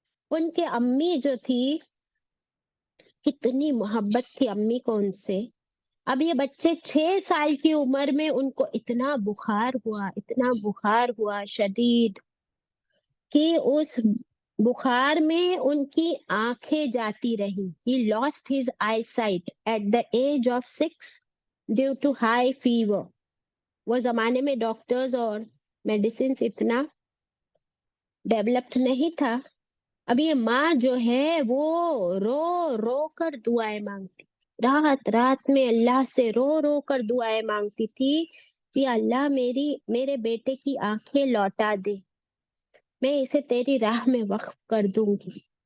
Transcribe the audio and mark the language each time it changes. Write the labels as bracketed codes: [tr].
[ur] ان کے امی جو تھی، کتنی محبت تھی امی کو ان سے. اب یہ بچے 6 سال کی عمر میں ان کو اتنا بخار ہوا شدید کہ اس بخار میں ان کی آنکھیں جاتی رہی. [en] He lost his eyesight at the age of 6 due to high fever. [ur] وہ زمانے میں ڈاکٹرز اور میڈیسنز اتنا ڈیولپڈ نہیں تھا. اب یہ ماں جو ہے وہ رو رو کر دعائیں مانگتی، رات میں اللہ سے رو رو کر دعائیں مانگتی تھی کہ اللہ میرے بیٹے کی آنکھیں لوٹا دے، میں اسے تیری راہ میں وقف کر دوں گی.